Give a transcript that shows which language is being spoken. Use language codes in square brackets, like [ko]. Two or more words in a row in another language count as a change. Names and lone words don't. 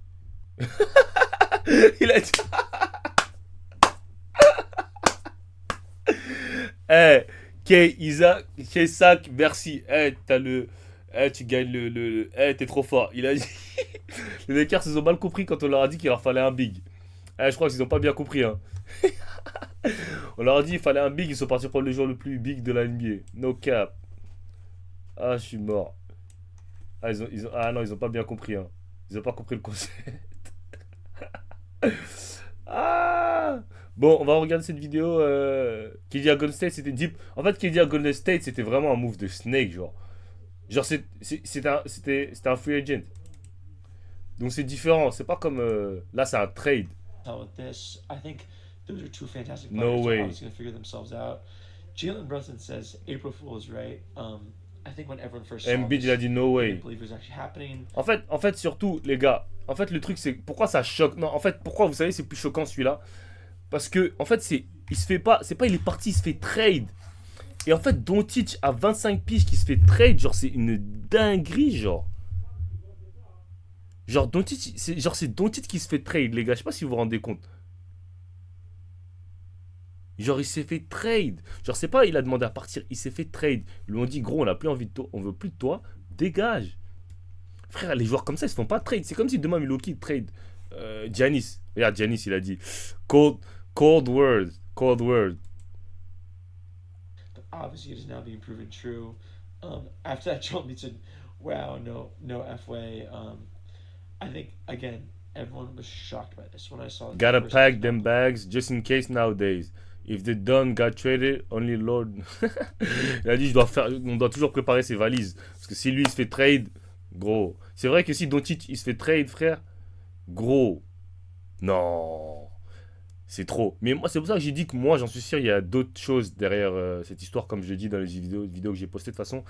[fr] Il a dit. Eh, K, Isaac, K, Sac, merci. Eh, t'as le. Eh, tu gagnes Eh, t'es trop fort. Il a dit. Les Lakers, ils ont mal compris quand on leur a dit qu'il leur fallait un big. Eh, je crois qu'ils ont pas bien compris, hein. On leur a dit qu'il fallait un big, ils sont partis prendre le joueur le plus big de la NBA. [en] No cap. [fr] Ah, je suis mort. Ah, ah non, ils ont pas bien compris, hein. Ils ont pas compris le concept. Ah. Bon, on va regarder cette vidéo. KD à Golden State, c'était deep. En fait, KD à Golden State, c'était vraiment un move de Snake, genre. Genre, c'était un [en] free agent. [fr] Donc, c'est différent. C'est pas comme. Là, c'est un trade. [en] With this, I think those are two fantastic No players. They're way. obviously going to figure themselves out. Jalen Brunson says April Fool is right. I think when everyone first saw [fr] Embiid, il a [en] this, [fr] dit no [en] they way. didn't believe it was actually happening. [fr] En fait, surtout, les gars. En fait, le truc, c'est. Pourquoi ça choque. Non, en fait, pourquoi, vous savez, c'est plus choquant celui-là. Parce que, en fait, c'est. Il se fait pas. C'est pas il est parti, il se fait trade. Et en fait, Doncic à 25 piges qui se fait trade, genre, c'est une dinguerie, genre. Genre, Doncic, c'est Doncic qui se fait trade, les gars. Je sais pas si vous vous rendez compte. Genre, il s'est fait trade. Genre, c'est pas il a demandé à partir, il s'est fait trade. Ils lui ont dit, gros, on a plus envie de toi, on veut plus de toi, dégage. Frère, les joueurs comme ça, ils se font pas trade. C'est comme si demain Milwaukee trade Giannis. Regarde, Giannis, il a dit, [en] cold, cold word, cold word. But obviously, it is now being proven true. After that, Joel Embiid said, "Wow, no F way." I think again, everyone was shocked by this when I saw the Gotta first time pack this them happened. bags just in case nowadays. If the Don got traded, only Lord. [fr] Il a dit, on doit toujours préparer ses valises. Parce que si lui il se fait trade, gros. C'est vrai que si Doncic il se fait trade, frère, gros. Non. C'est trop. Mais moi, c'est pour ça que j'ai dit que moi, j'en suis sûr, il y a d'autres choses derrière cette histoire, comme je l'ai dit dans les vidéos que j'ai postées de toute façon.